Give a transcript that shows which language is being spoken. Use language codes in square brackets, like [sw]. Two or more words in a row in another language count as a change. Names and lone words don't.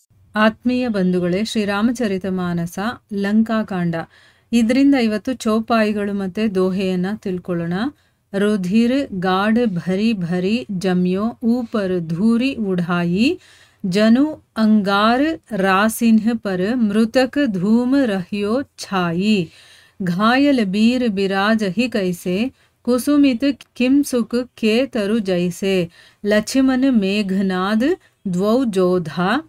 [kn] ಆತ್ಮೀಯ ಬಂಧುಗಳೇ, ಶ್ರೀರಾಮಚರಿತಮಾನಸ ಲಂಕಾಕಾಂಡ ಇದರಿಂದ ಇವತ್ತು ಚೌಪಾಯಿಗಳು ಮತ್ತು ದೋಹೆಯನ್ನ ತಿಳ್ಕೊಳ್ಳೋಣ. [awa] ರುಧಿರ್ गाढ़ भरी भरी जम्यो ऊपर धूरी उड़ाई जनु अंगार रासिन्ह पर मृतक धूम रहियो छाई घायल बीर बिराज ही कैसे कुसुमित किम सुख के तरु जैसे लक्ष्मण मेघनाद द्वौ जोधा